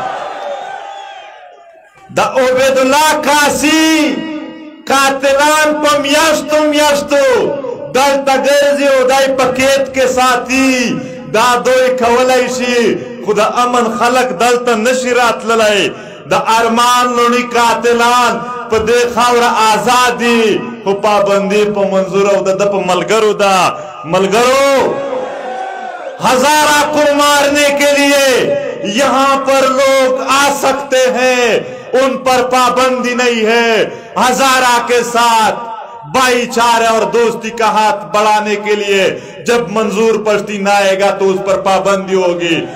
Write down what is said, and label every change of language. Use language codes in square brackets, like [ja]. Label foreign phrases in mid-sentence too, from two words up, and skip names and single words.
[ps] د عبیدالله کاسي قاتلان په میاشتو میاشتو دلته ګرځي او دی په قید کې ساتي. دا دوی کولی شي خو د امن خلک دلته نشي راتللی. د ارمان لوڼي قاتلان په دې خاوره آزاد دي خو پابندي په منظور او د ده په ملګرو ده. [ur] ملګرو ہزارہ کو مارنے کے لیے یہاں پر لوگ آ سکتے ہیں ان پر پابندی نہیں ہے. ہزارہ کے ساتھ بھائی چارے اور دوستی کا ہاتھ بڑھانے کے لیے جب منظور پشتی نہ آئے گا تو اس پر پابندی ہوگی.